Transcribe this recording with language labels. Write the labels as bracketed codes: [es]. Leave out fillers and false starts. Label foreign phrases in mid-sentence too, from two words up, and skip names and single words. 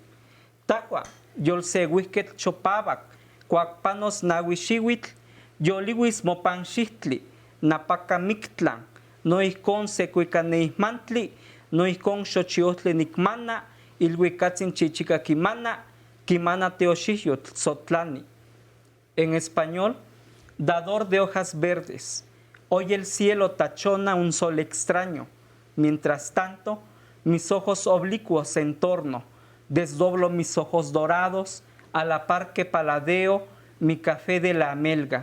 [nah] Tacua, yolsehuihquetl chopabac, cuacpanos nahuixihuitl, yoliwis mopan xixtli, napacamictlan, noixcon secuicaneihmantli, noixcon xochiohtli nicmana, ilhuicatzin chichica quimana teoxihyotl tzotlani. [es] En español, dador de hojas verdes. Hoy el cielo tachona un sol extraño. Mientras tanto, mis ojos oblicuos en torno. Desdoblo mis ojos dorados, a la par que paladeo mi café de la amelga.